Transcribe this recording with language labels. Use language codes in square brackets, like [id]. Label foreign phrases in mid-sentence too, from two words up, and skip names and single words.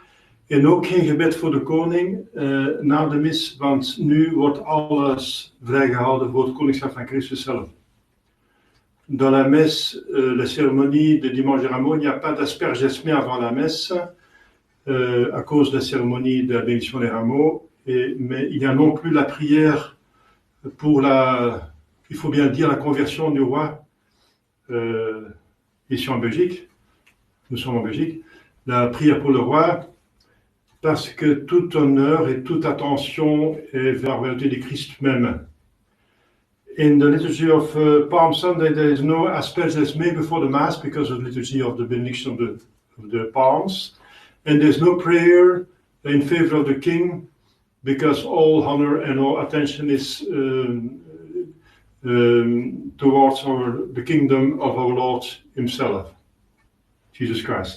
[nl] En ook geen gebed voor de koning na de mis, want nu wordt alles vrijgehouden voor het koningschap van Christus zelf. [fr] Dans la messe, la cérémonie de dimanche de Rameaux, il n'y a pas d'asperges mais avant la messe, à cause de la cérémonie de la bénédiction des rameaux, mais il y a non plus la prière pour la, il faut bien dire, la conversion du roi, ici en Belgique, nous sommes en Belgique, la prière pour le roi, parce que tout honneur et toute attention est vers la volonté de Christ même. [en] In the liturgy of Palm Sunday, there is no asperges made before the Mass because of the liturgy of the benediction of the palms. And there's no prayer in favor of the king because all honor and all attention is towards the kingdom of our Lord himself, Jesus Christ.